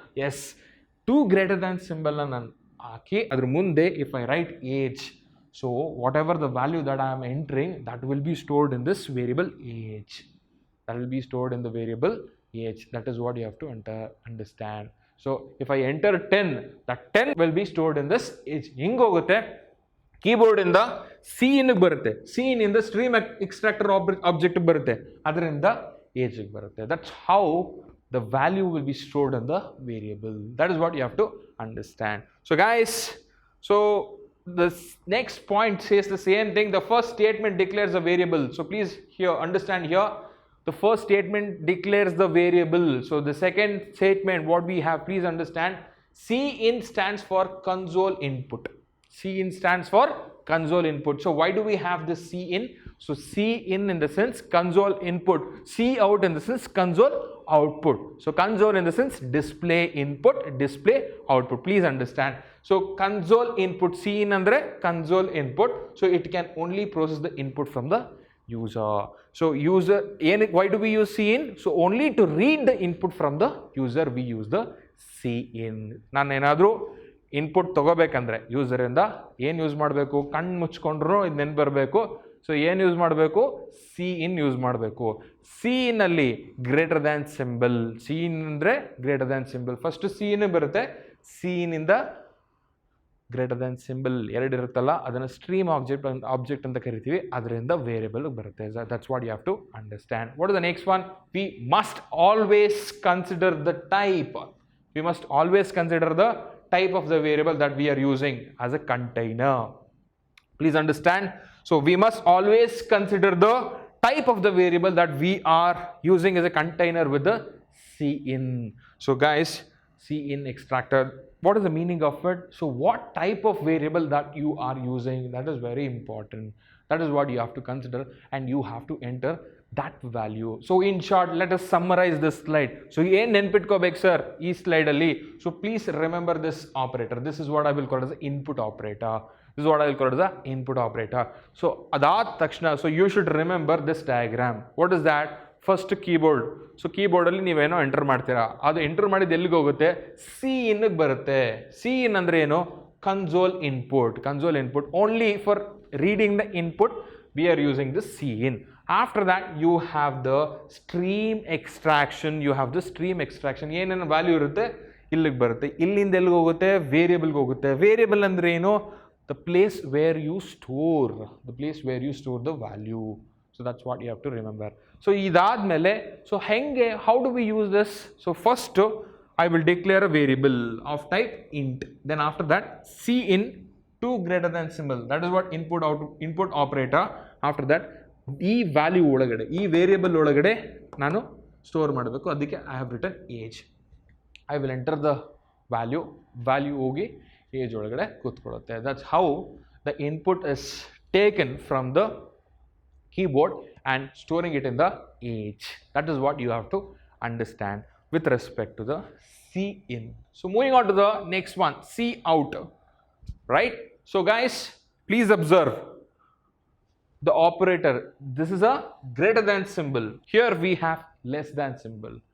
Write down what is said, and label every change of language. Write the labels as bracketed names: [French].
[English] Yes. 2 greater than symbol [Kannada] ನಾನು ಹಾಕಿ ಅದ್ರ ಮುಂದೆ [English] if I write age, so whatever the value that I am entering, that will be stored in this variable age. That will be stored in the variable age. That is what you have to understand. So if I enter 10, that 10 will be stored in this age. [Kannada] ಹಿಂಗೆ ಹೋಗುತ್ತೆ. Keyboard ಇಂದ cin ಬರುತ್ತೆ. cin ಇಂದ stream extractor object ಬರುತ್ತೆ. ಅದರಿಂದ age ಬರುತ್ತೆ. [English] That's how the value will be stored in the variable. That is what you have to understand. So guys, so this next point says the same thing. The first statement declares a variable. So please here understand here. The first statement declares the variable. So the second statement, what we have, please understand, cin stands for console input. Cin stands for console input. So why do we have this cin? So cin in the sense console input, cout in the sense console output. So console in the sense display input, display output. Please understand. So console input, cin andre console input. So it can only process the input from the user. So user, why do we use cin? So only to read the input from the user we use the cin. [Kannada] ನಾನು ಏನಾದರೂ input ತಗೋಬೇಕಂದ್ರೆ ಯೂಸರಿಂದ ಏನು use ಮಾಡಬೇಕು? ಕಣ್ಣು ಮುಚ್ಕೊಂಡ್ರು ಇದು ನೆನ್ಪು ಬರಬೇಕು. So ಏನು use ಮಾಡಬೇಕು, ಸಿ ಇನ್ ಯೂಸ್ ಮಾಡಬೇಕು. C ಇನ್ನಲ್ಲಿ greater than symbol, C ಇನ್ ಅಂದರೆ greater than symbol. First C ಇನ್ ಬರುತ್ತೆ, ಸಿ ಇನ್ನಿಂದ ಗ್ರೇಟರ್ ದ್ಯಾನ್ ಸಿಂಬಲ್ ಎರಡು ಇರುತ್ತಲ್ಲ ಅದನ್ನು ಸ್ಟ್ರೀಮ್ ಆಬ್ಜೆಕ್ಟ್ ಅಂತ ಕರಿತೀವಿ, ಅದರಿಂದ ವೇರಿಯಬಲ್ ಬರುತ್ತೆ. [English] That's what you have to understand. What is the next one? We must always consider the type. We must always consider the type of the variable that we are using as a container. Please understand. So we must always consider the type of the variable that we are using as a container with the cin. So guys, cin extractor, what is the meaning of it? So what type of variable that you are using, that is very important. That is what you have to consider, and you have to enter that value. So in short, let us summarize this slide. So [Kannada] ಏನು ನೆನ್ಪಿಟ್ಕೋಬೇಕು sir ಈ ಸ್ಲೈಡಲ್ಲಿ? [English] So please remember this operator. This is what I will call as input operator. This is what I will call as the input operator. So [Kannada] ಅದಾದ ತಕ್ಷಣ, [English] so you should remember this diagram. What is that? First keyboard. [Kannada] So keyboard ಅಲ್ಲಿ ನೀವೇನೋ enter ಮಾಡ್ತೀರಾ, ಅದು enter ಮಾಡಿದ ಎಲ್ಲಿಗೆ ಹೋಗುತ್ತೆ? C ಇನ್ಗೆ ಬರುತ್ತೆ. ಸಿ ಇನ್ ಅಂದ್ರೆ ಏನು? Console input. Console input. [English] Only for reading the input we are using the cin. After that you have the stream extraction. You have the stream extraction. [Kannada] ಏನೇನು ವ್ಯಾಲ್ಯೂ ಇರುತ್ತೆ ಇಲ್ಲಿಗೆ ಬರುತ್ತೆ. ಇಲ್ಲಿಂದ ಎಲ್ಲಿಗೆ ಹೋಗುತ್ತೆ? ವೇರಿಯಬಲ್ಗೆ ಹೋಗುತ್ತೆ. ವೇರಿಯಬಲ್ ಅಂದ್ರೆ ಏನು? [English] The place where you store, the place where you store the value. So that's what you have to remember. So [Kannada] ಇದಾದ್ಮೇಲೆ, [English] so [Kannada] ಹೆಂಗೆ, [English] how do we use this? So first I will declare a variable of type int. Then after that cin to greater than symbol. That is what input operator. After that [Kannada] ಈ value ಒಳಗಡೆ, ಈ variable ಒಳಗಡೆ ನಾನು store ಮಾಡಬೇಕು. ಅದಕ್ಕೆ [English] I have written age. I will enter the value [Kannada] ಹೋಗಿ age ಒಳಗಡೆ ಕೂತ್ಕೊಳ್ಳುತ್ತೆ. [English] That's how the input is taken from the keyboard and storing it in the age. That is what you have to understand with respect to the cin. So moving on to the next one, cout. Right? So guys, please observe the operator. This is a greater than symbol. Here we have less than symbol.